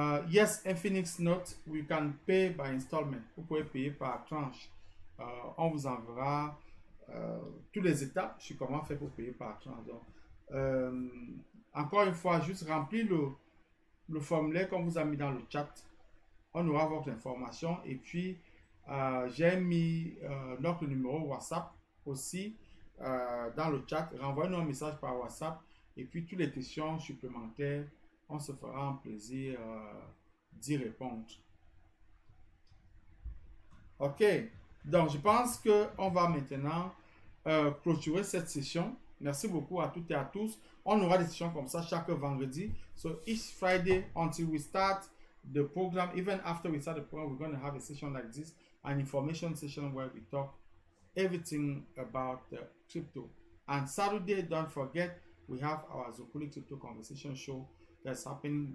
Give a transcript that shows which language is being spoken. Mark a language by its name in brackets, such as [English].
[English] Yes, Infinix note, we can pay by installment. [French] Vous pouvez payer par tranche. On vous enverra toutes les étapes sur comment faire pour payer par tranche. Donc, encore une fois, juste remplir le formulaire qu'on vous a mis dans le chat. On aura votre information. Et puis, j'ai mis notre numéro WhatsApp aussi dans le chat. Renvoyez-nous un message par WhatsApp. Et puis, toutes les questions supplémentaires, on se fera un plaisir d'y répondre. OK. Donc, je pense qu'on va maintenant clôturer cette session. Merci beaucoup à toutes et à tous. On aura des sessions comme ça chaque vendredi. [English] So, each Friday until we start the program, even after we start the program, we're going to have a session like this, an information session where we talk everything about crypto. And Saturday, don't forget, we have our Zukulee Crypto Conversation show that's happening.